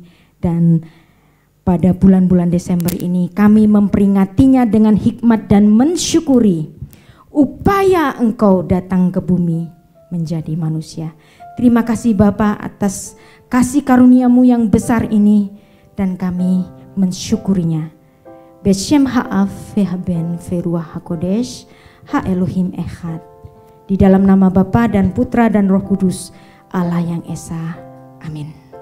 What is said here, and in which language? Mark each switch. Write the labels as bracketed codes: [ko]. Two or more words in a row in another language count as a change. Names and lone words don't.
[id] Dan pada bulan-bulan Desember ini kami memperingatinya dengan hikmat dan mensyukuri upaya Engkau datang ke bumi menjadi manusia. Terima kasih Bapa atas kasih karunia-Mu yang besar ini, dan kami mensyukurinya. [he] בשם האב והבן ורוח הקודש האלוהים אחד. [id] Di dalam nama Bapa dan Putra dan Roh Kudus, Allah yang Esa. Amin.